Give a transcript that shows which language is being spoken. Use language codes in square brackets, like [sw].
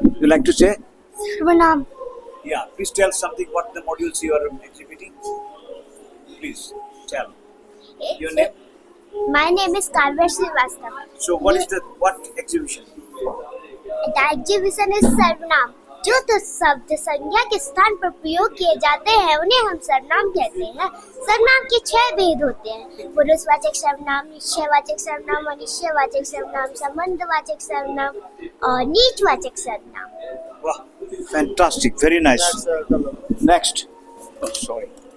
[en] You like to say? Sarvanam. Yeah, please tell something what the modules you are exhibiting. Please tell. Your name? My name is Kavya Srivastava. So what is the what exhibition? The exhibition is sarvanam. [hi] जो तो शब्द संज्ञा के स्थान पर प्रयोग किए जाते हैं उन्हें हम सर्वनाम कहते हैं. सर्वनाम के 6 भेद होते हैं: पुरुषवाचक सर्वनाम, निश्चयवाचक सर्वनाम, अनिश्चयवाचक सर्वनाम, संबंधवाचक सर्वनाम और नीचवाचक सर्वनाम. [en] Wow, fantastic, very nice. Next. Oh, sorry.